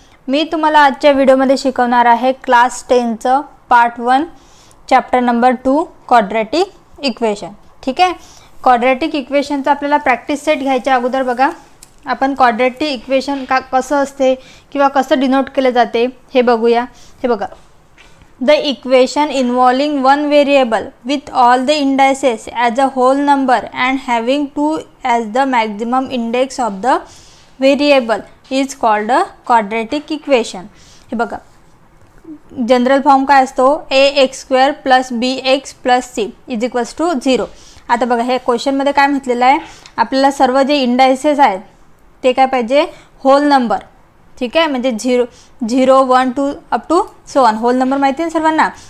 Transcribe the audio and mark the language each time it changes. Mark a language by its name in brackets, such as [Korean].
[Marathi] मी तुम्हाला आजच्या व्हिडिओमध्ये शिकवणार आहे class 10चं part 1 chapter number 2 quadratic equation. ठीक आहे, क्वाड्रॅटिक इक्वेशनचा आपल्याला प्रॅक्टिस सेट घ्यायच्या अगोदर बघा आपण क्वाड्रॅटिक इक्वेशन कसं असते किंवा कसं डिनोट केले जाते हे बघूया। हे बघा, [English] the equation involving one variable with all the indices as a whole number and having 2 as the maximum index of the variable is called a quadratic equation। [Marathi] हे बघा, जनरल फॉर्म काय असतो ax² + bx + c = 0। आता बघा हे question मध्ये काय म्हटलेलं आहे, आपल्याला सर्व जे इंडायसेस आहेत ते काय पाहिजे, होल नंबर। ठीक आहे, म्हणजे 0 1 2 up to so on, hole number माहिती आहे सर्वांना।